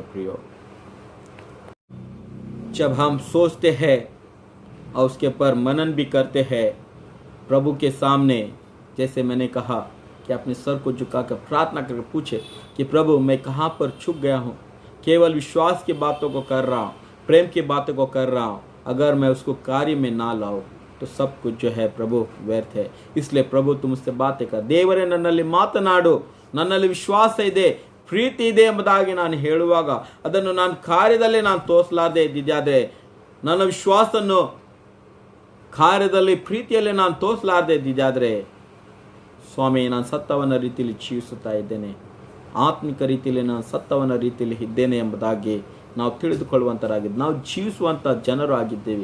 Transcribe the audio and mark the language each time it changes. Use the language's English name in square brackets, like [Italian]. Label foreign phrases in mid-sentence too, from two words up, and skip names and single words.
[Hindi] प्रियो, जब हम सोचते हैं और उसके ऊपर मनन भी करते हैं प्रभु के सामने, जैसे मैंने कहा कि अपने सर को झुकाकर प्रार्थना करके पूछे कि प्रभु मैं कहाँ पर छुप गया हूँ, केवल विश्वास की बातों को कर रहा हूँ, प्रेम की बातों को कर रहा हूँ, अगर मैं उसको कार्य में ना लाऊं तो सब कुछ जो है प्रभु व्यर्थ है. इसलिए प्रभु तुम उससे बातें कर, [Kannada] ದೇವರೇ ನನ್ನಲ್ಲಿ ಮಾತನಾಡು, ನನ್ನಲ್ಲಿ ವಿಶ್ವಾಸ ಇದೆ, ಪ್ರೀತಿ ಇದೆ ಎಂಬುದಾಗಿ ನಾನು ಹೇಳುವಾಗ ಅದನ್ನು ನಾನು ಕಾರ್ಯದಲ್ಲಿ ನಾನು ತೋರಿಸಲಾರದೆ ಇದ್ದಿದ್ಯಾದರೆ, ನನ್ನ ವಿಶ್ವಾಸವನ್ನು ಕಾರ್ಯದಲ್ಲಿ ಪ್ರೀತಿಯಲ್ಲಿ ನಾನು ತೋರಿಸಲಾರದೆ ಇದ್ದಿದ್ಯಾದರೆ, ಸ್ವಾಮಿ ನಾನು ಸತ್ತವನ ರೀತಿಯಲ್ಲಿ ಜೀವಿಸುತ್ತಾ ಇದ್ದೇನೆ, ಆತ್ಮಿಕ ರೀತಿಯಲ್ಲಿ ನಾನು ಸತ್ತವನ ರೀತಿಯಲ್ಲಿ ಇದ್ದೇನೆ ಎಂಬುದಾಗಿ ನಾವು ತಿಳಿದುಕೊಳ್ಳುವಂತರಾಗಿದ್ದು, ನಾವು ಜೀವಿಸುವಂಥ ಜನರು ಆಗಿದ್ದೇವೆ.